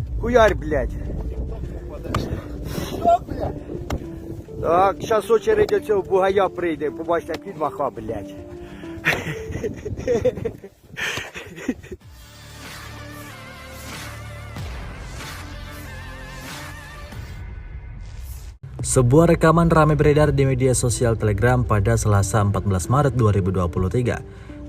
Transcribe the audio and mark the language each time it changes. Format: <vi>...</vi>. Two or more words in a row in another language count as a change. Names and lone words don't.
<uk>Хуярь, блядь. Так, зараз очередь оцього бугая прийде, побачите, як він маха, блядь.</uk> <id>Sebuah rekaman ramai beredar di media sosial Telegram pada Selasa 14 Maret 2023.</id>